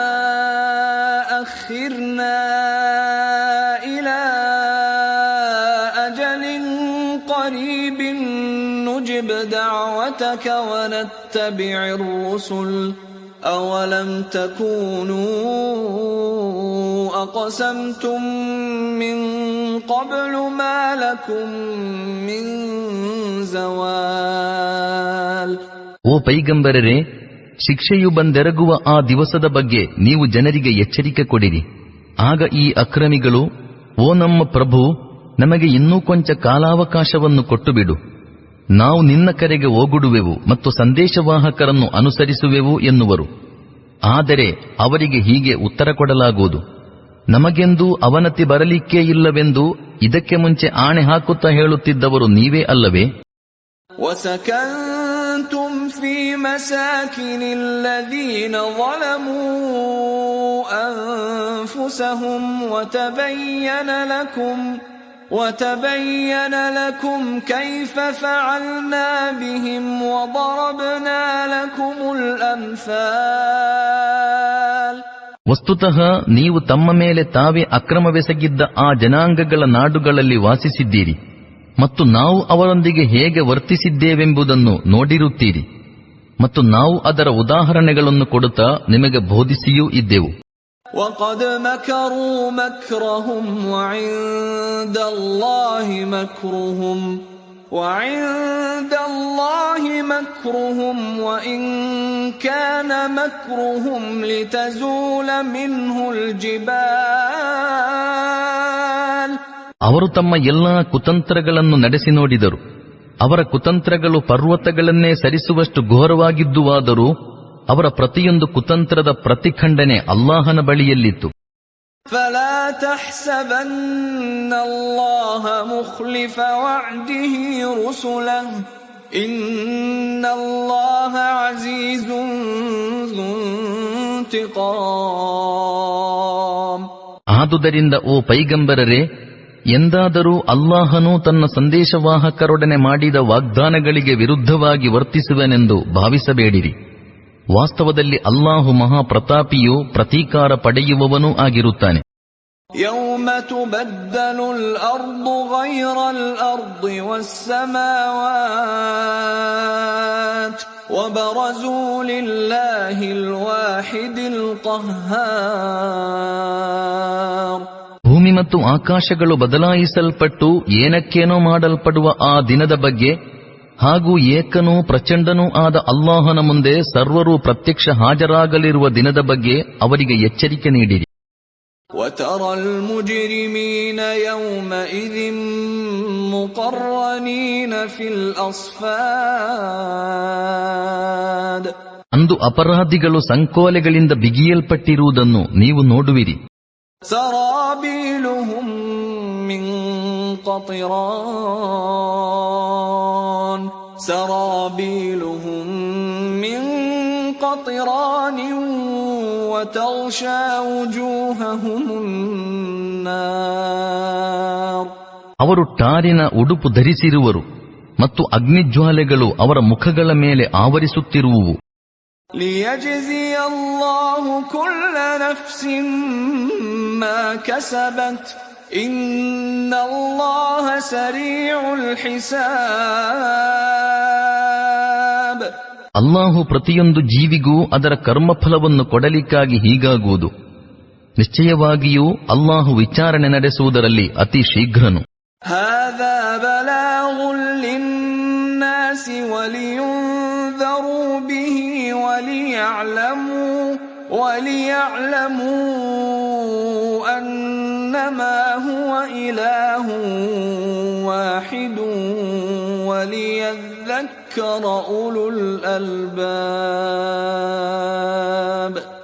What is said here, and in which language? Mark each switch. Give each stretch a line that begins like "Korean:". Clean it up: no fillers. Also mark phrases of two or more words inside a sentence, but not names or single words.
Arabic: أخرنا إلى أجل قريب نجب دعوتك ونتبع الرسل أولم تكونوا أقسمتم من قبل ما لكم من زوال.
Kannada: ಓ ಪೈಗಂಬರರೇ, ಶಿಕ್ಷೆಯು ಬಂದೆರಗುವ ಆ ದಿವಸದ ಬಗ್ಗೆ ನೀವು ಜನರಿಗೆ ಎಚ್ಚರಿಕೆ ಕೊಡಿರಿ. ಆಗ ಈ ಅಕ್ರಮಿಗಳು, ಓ ನಮ್ಮ ಪ್ರಭು, ನಮಗೆ ಇನ್ನೂ ಕೊಂಚ ಕಾಲಾವಕಾಶವನ್ನು ಕೊಟ್ಟುಬಿಡು, ನಾವು ನಿನ್ನ ಕರೆಗೆ ಓಗುಡುವೆವು ಮತ್ತು ಸಂದೇಶವಾಹಕರನ್ನು ಅನುಸರಿಸುವೆವು ಎನ್ನುವರು. ಆದರೆ ಅವರಿಗೆ ಹೀಗೆ ಉತ್ತರ ಕೊಡಲಾಗುವುದು, ನಮಗೆಂದೂ ಅವನತಿ ಬರಲಿಕ್ಕೇ ಇಲ್ಲವೆಂದು ಇದಕ್ಕೆ ಮುಂಚೆ ಆಣೆ ಹಾಕುತ್ತಾ ಹೇಳುತ್ತಿದ್ದವರು ನೀವೇ ಅಲ್ಲವೇ?
Arabic: وَسَكَنْتُمْ فِي مَسَاكِنِ الَّذِينَ ظَلَمُوا أَنفُسَهُمْ وَتَبَيَّنَ لَكُمْ كَيْفَ فَعَلْنَا بِهِمْ وَضَرَبْنَا لَكُمُ الْأَمْثَالَ.
Kannada: ವಸ್ತುತಃ ನೀವು ತಮ್ಮ ಮೇಲೆ ತಾವೇ ಅಕ್ರಮವೆಸಗಿದ್ದ ಆ ಜನಾಂಗಗಳ ನಾಡುಗಳಲ್ಲಿ ವಾಸಿಸಿದ್ದೀರಿ ಮತ್ತು ನಾವು ಅವರೊಂದಿಗೆ ಹೇಗೆ ವರ್ತಿಸಿದ್ದೇವೆಂಬುದನ್ನು ನೋಡಿರುತ್ತೀರಿ ಮತ್ತು ನಾವು ಅದರ ಉದಾಹರಣೆಗಳನ್ನು ಕೊಡುತ್ತಾ ನಿಮಗೆ ಬೋಧಿಸಿಯೂ ಇದ್ದೆವು.
Arabic: وَقَدْ مَكَرُوا مَكْرَهُمْ وَعِندَ اللَّهِ مَكْرُهُمْ وَإِنْ كَانَ مَكْرُهُمْ لِتَزُولَ مِنْهُ الْجِبَالُ.
Kannada: ಅವರು ತಮ್ಮ ಎಲ್ಲಾ ಕುತಂತ್ರಗಳನ್ನು ನಡೆಸಿ ನೋಡಿದರು. ಅವರ ಕುತಂತ್ರಗಳು ಪರ್ವತಗಳನ್ನೇ ಸರಿಸುವಷ್ಟು ಘೋರವಾಗಿದ್ದುವಾದರೂ ಅವರ ಪ್ರತಿಯೊಂದು ಕುತಂತ್ರದ ಪ್ರತಿಖಂಡನೆ ಅಲ್ಲಾಹನ ಬಳಿಯಲ್ಲಿತ್ತು.
Arabic: فَلَا تَحْسَبَنَّ اللَّهَ مُخْلِفَ وَعْدِهِ رُسُلَهُ إِنَّ اللَّهَ عَزِيزٌ ذُو انتِقَامٍ.
Kannada: ಆದುದರಿಂದ ಓ ಪೈಗಂಬರರೇ, ಎಂದಾದರೂ ಅಲ್ಲಾಹನು ತನ್ನ ಸಂದೇಶವಾಹಕರೊಡನೆ ಮಾಡಿದ ವಾಗ್ದಾನಗಳಿಗೆ ವಿರುದ್ಧವಾಗಿ ವರ್ತಿಸುವನೆಂದು ಭಾವಿಸಬೇಡಿರಿ. ವಾಸ್ತವದಲ್ಲಿ ಅಲ್ಲಾಹು ಮಹಾಪ್ರತಾಪಿಯೂ ಪ್ರತೀಕಾರ ಪಡೆಯುವವನೂ ಆಗಿರುತ್ತಾನೆ.
Arabic: يَوْمَ تُبَدَّلُ الْأَرْضُ غَيْرَ الْأَرْضِ وَالسَّمَاوَاتُ وَبَرَزُوا لِلَّهِ الْوَاحِدِ الْقَهَّارِ.
Kannada: ಭೂಮಿ ಮತ್ತು ಆಕಾಶಗಳು ಬದಲಾಯಿಸಲ್ಪಟ್ಟು ಏನಕ್ಕೇನೋ ಮಾಡಲ್ಪಡುವ ಆ ದಿನದ ಬಗ್ಗೆ ಹಾಗೂ ಏಕನೂ ಪ್ರಚಂಡನೂ ಆದ ಅಲ್ಲಾಹನ ಮುಂದೆ ಸರ್ವರೂ ಪ್ರತ್ಯಕ್ಷ ಹಾಜರಾಗಲಿರುವ ದಿನದ ಬಗ್ಗೆ ಅವರಿಗೆ ಎಚ್ಚರಿಕೆ ನೀಡಿರಿ.
Arabic: وَتَرَى الْمُجْرِمِينَ يَوْمَئِذٍ مُقَرَّنِينَ فِي الْأَصْفَادِ.
Kannada: ಅಂದು ಅಪರಾಧಿಗಳು ಸಂಕೋಲೆಗಳಿಂದ ಬಿಗಿಯಲ್ಪಟ್ಟಿರುವುದನ್ನು ನೀವು ನೋಡುವಿರಿ.
Arabic: سرابيلهم من قطران وتغشى وجوههم النار.
Kannada: ಅವರು ಟಾರಿನ ಉಡುಪು ಧರಿಸಿರುವರು ಮತ್ತು ಅಗ್ನಿಜ್ವಾಲೆಗಳು ಅವರ ಮುಖಗಳ ಮೇಲೆ ಆವರಿಸುತ್ತಿರುವುವು.
Arabic: ليجزي الله كل نفس ما كسبت إن الله سريع الحساب.
Kannada: ಅಲ್ಲಾಹು ಪ್ರತಿಯೊಂದು ಜೀವಿಗೂ ಅದರ ಕರ್ಮಫಲವನ್ನು ಕೊಡಲಿಕ್ಕಾಗಿ ಹೀಗಾಗುವುದು. ನಿಶ್ಚಯವಾಗಿಯೂ ಅಲ್ಲಾಹು ವಿಚಾರಣೆ ನಡೆಸುವುದರಲ್ಲಿ ಅತಿ ಶೀಘ್ರನು.
Arabic: هذا بلاغ للناس ولينذروا به وليعلموا أنما هو إله واحد وليذكر أولو الألباب.